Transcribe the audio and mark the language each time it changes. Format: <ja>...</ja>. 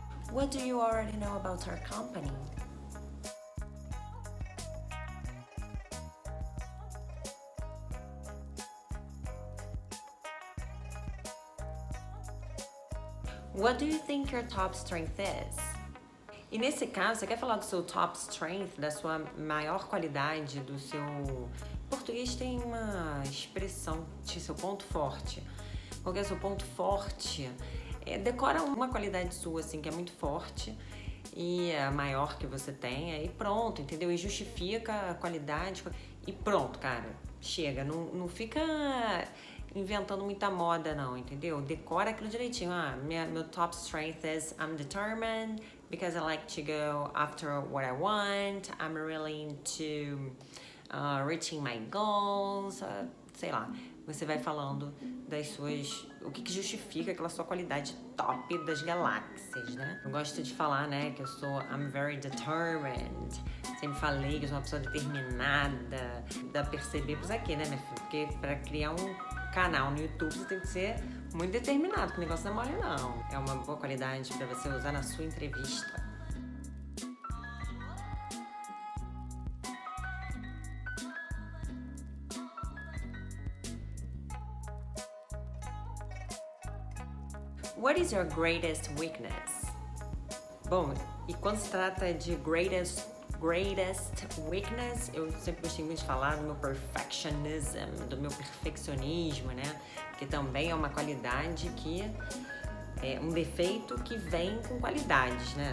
<en>What do you already know about our company? What do you think your top strength is?</en> <pt>E nesse caso, você quer falar do seu top strength, da sua maior qualidade, do seu... Em português tem uma expressão de seu ponto forte. Qual que é o seu ponto forte? Decora uma qualidade sua, assim, que é muito forte e a maior que você tenha e pronto, entendeu? E justifica a qualidade e pronto, cara. Chega, não fica inventando muita moda, não, entendeu? Decora aquilo direitinho. Meu</pt> <en>top strength is I'm determined because I like to go after what I want. I'm really into reaching my goals.</en> <pt>Sei lá, você vai falando das suas... O que justifica aquela sua qualidade top das galáxias, né? Eu gosto de falar, né, que eu sou</pt> <en>I'm very determined.</en> <pt>Sempre falei que eu sou uma pessoa determinada. Dá pra perceber por isso aqui, né, minha filha? Porque pra criar um canal no YouTube você tem que ser muito determinado, que o negócio não é mole, não. É uma boa qualidade pra você usar na sua entrevista.</pt> <en>What is your greatest weakness?</en> <pt>Bom, e quando se trata de greatest weakness, eu sempre gostei muito de falar do meu perfectionism, do meu perfeccionismo, né? Que também é uma qualidade que é um defeito que vem com qualidades, né?</pt>